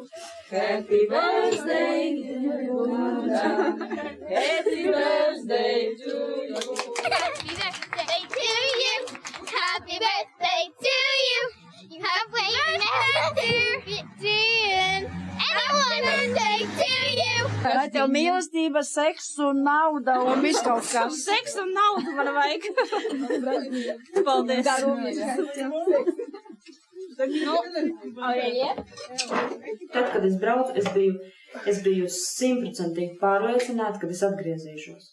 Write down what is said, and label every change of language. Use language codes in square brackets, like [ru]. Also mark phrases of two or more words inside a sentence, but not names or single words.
[en] Happy birthday to you. Happy birthday to you. Happy birthday to you. Happy birthday to you. You have waited to anyone birthday to you. [lv] Vai tev mīlestība, seks un nauda un viss kaut kas? Seks un naudu man vajag. Paldies. Tad, kad es braucu, es biju 100% pārliecināta, ka es atgriezīšos.